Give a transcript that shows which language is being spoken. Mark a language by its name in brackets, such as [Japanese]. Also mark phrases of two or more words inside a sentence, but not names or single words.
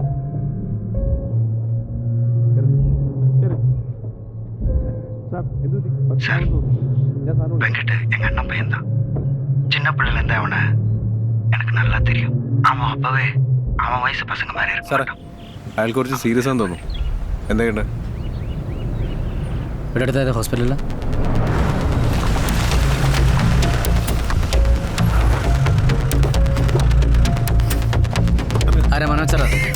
[Malayalam] സാർ എന്തു [Tamil] சார் வெங்கட் எங்க அண்ணன் பையன் தான். சின்ன பிள்ளைல இருந்தா அவனை எனக்கு நல்லா தெரியும். அவன் அப்பவே அவன் வயசு பசங்க மாதிரி സാറേ இருக்கும். [Malayalam] അയാൾ കുറച്ച് സീരിയസ് ആണെന്ന് തോന്നുന്നു. എന്തൊക്കെയുണ്ട്? ഇവിടെ അടുത്ത ഹോസ്പിറ്റലിൽ ആരാ മനോജ് സാറാ?